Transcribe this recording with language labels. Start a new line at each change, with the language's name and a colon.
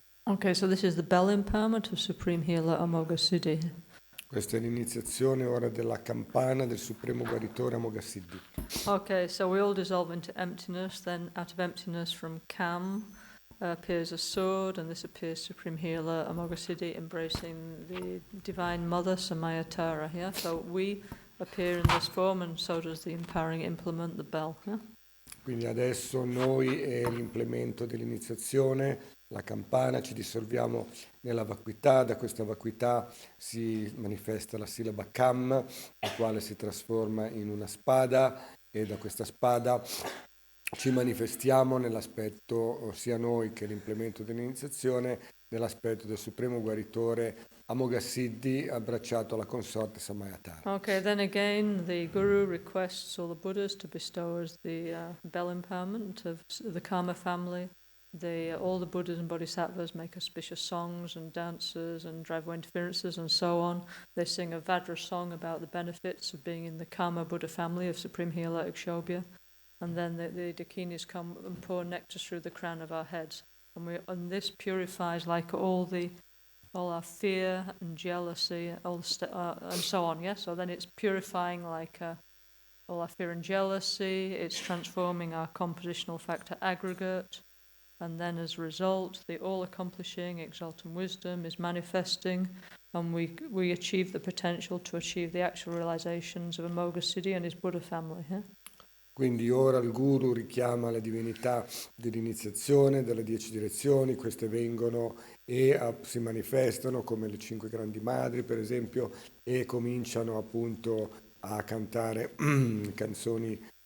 English: Okay, so this is the bell empowerment of Supreme Healer Amoghasiddhi.
Italian: Questa è l'iniziazione ora della campana del Supremo Guaritore Amoghasiddhi.
English: Okay, so we all dissolve into emptiness, then out of emptiness from Kam appears a sword, and this appears Supreme Healer Amoghasiddhi embracing the Divine Mother Samayatara. Yeah? So we appear in this form, and so does the empowering implement, the bell. Yeah?
Italian: Quindi adesso noi è l'implemento dell'iniziazione, la campana, ci dissolviamo nella vacuità, da questa vacuità si manifesta la sillaba Kam, la quale si trasforma in una spada, e da questa spada ci manifestiamo nell'aspetto, sia noi che l'implemento dell'iniziazione, nell'aspetto del Supremo Guaritore Amoghasiddhi abbracciato alla consorte Samayatara.
English: Okay, then again the Guru requests all the Buddhas to bestow us the bell empowerment of the Karma family. All the Buddhas and Bodhisattvas make auspicious songs and dances and drive away interferences and so on. They sing a Vajra song about the benefits of being in the Karma Buddha family of Supreme Healer Akshobhya. And then the Dakinis come and pour nectar through the crown of our heads. And this purifies like all our fear and jealousy, and so on, yeah? So then it's purifying like all our fear and jealousy, it's transforming our compositional factor aggregate, and then as a result, the all-accomplishing exalted wisdom is manifesting, and we achieve the potential to achieve the actual realizations of Amoghasiddhi and his Buddha family, yeah?
Italian: Quindi ora il Guru richiama le divinità dell'iniziazione, delle 10 direzioni, queste vengono e si manifestano come le 5 grandi madri, per esempio, e cominciano appunto a cantare canzoni